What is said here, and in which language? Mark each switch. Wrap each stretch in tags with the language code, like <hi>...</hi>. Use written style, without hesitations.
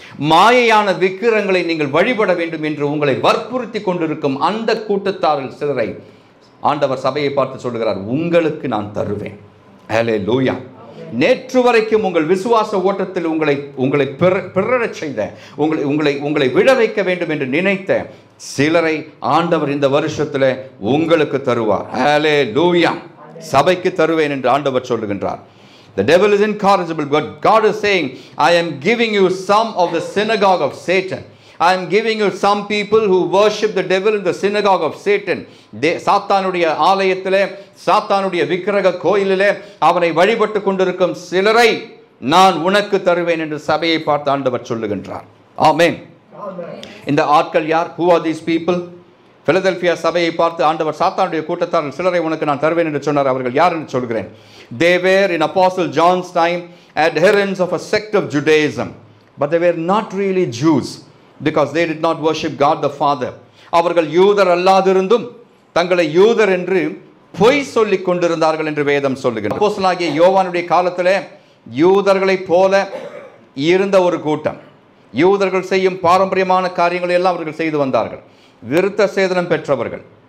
<ta>மாயையான விக்கிரங்களை நீங்கள் வழிபட வேண்டும் என்று உங்களை வற்புறுத்தி கொண்டிருக்கும் அந்த கூட்டத்தாரில் சிலரை ஆண்டவர் சபையை பார்த்து சொல்லுகிறார், உங்களுக்கு நான் தருவேன். ஹல்லேலூயா. நேற்று வரைக்கும் உங்கள் விசுவாச ஓட்டத்தில் உங்களை பிறழச் செய்த, உங்களை விழ வைக்க வேண்டும் என்று நினைத்த சிலரை ஆண்டவர் இந்த வருஷத்தில் உங்களுக்கு தருவார். ஹல்லேலூயா. சபைக்கு தருவேன் என்று ஆண்டவர் சொல்லுகின்றார்.</ta> <en>The devil is incorrigible, but God is saying, I am giving you some of the synagogue of Satan. I am giving you some people who worship the devil in the synagogue of Satan.</en> <ta>சாத்தானுடைய ஆலயத்திலே, சாத்தானுடைய விக்கிரக கோயிலிலே அவனை வழிபட்டு கொண்டிருக்கும் சிலரை நான் உனக்கு தருவேன் என்று சபையை பார்த்து ஆண்டவர் சொல்லுகின்றார். ஆமென். இந்த ஆட்கள் யார்?</ta> <en>Who are these people?</en> <ta>Philadelphia சபையை பார்த்து ஆண்டவர் சாத்தானுடைய கூட்டத்தார்கள் சிலரை உனக்கு நான் தருவேன் என்று சொன்னார். அவர்கள் யார் என்று சொல்கிறேன்.</ta> <en>They were in Apostle John's time adherents of a sect of Judaism, but they were not really Jews because they did not worship God the Father.</en> <ta>அவர்கள் யூதர் அல்லாதிருந்தும் தங்களை யூதர் என்று பொய் சொல்லிக் கொண்டிருந்தார்கள் என்று வேதம் சொல்லுகிறது. அப்போஸ்தலனாகிய யோவானுடைய காலத்திலே யூதர்களைப் போல இருந்த ஒரு கூட்டம், யூதர்கள் செய்யும் பாரம்பரியமான காரியங்களை எல்லாம் அவர்கள் செய்து வந்தார்கள், விருத்த சேதனம் பெற்றவர்கள்.</ta>